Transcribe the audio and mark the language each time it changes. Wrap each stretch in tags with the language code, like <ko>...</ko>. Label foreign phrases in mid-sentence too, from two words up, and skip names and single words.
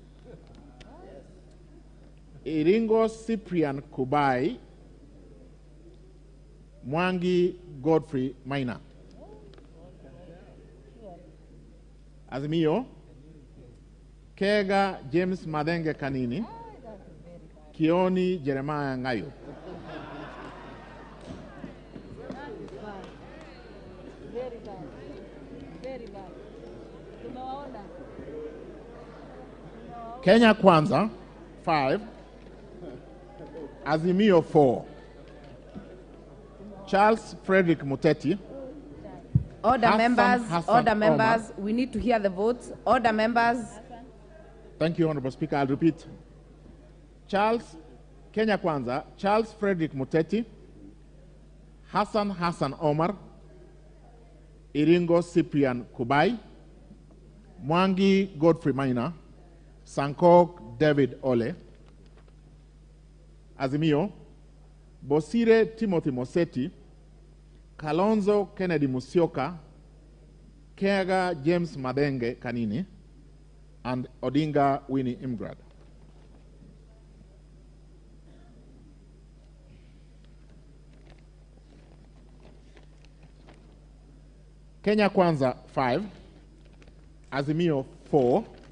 <en>Iringo Cyprian Kubai, Mwangi Godfrey Maina. Azimio, Kega James Madenge Kanini, Kioni Jeremiah Ngayo. Very bad. Very bad.</en> <sw>Tumewaona.</sw> <en>Kenya Kwanza, 5. Azimio, 4. Charles Frederick Muteti. Order Hassan members, Hassan order Omar. members, we need to hear the votes. Order members. Thank you, Honorable Speaker. I'll repeat. Kenya Kwanza, Charles Frederick Muteti, Hassan Omar, Iringo Cyprian Kubai, Mwangi Godfrey Maina, Sankok David Ole. Azimio, Bosire Timothy Moseti, Kalonzo Kennedy Musyoka, Kega James Madenge Kanini, and Odinga Winnie Imgrad. Kenya Kwanza, 5. Azimio, 4.</en>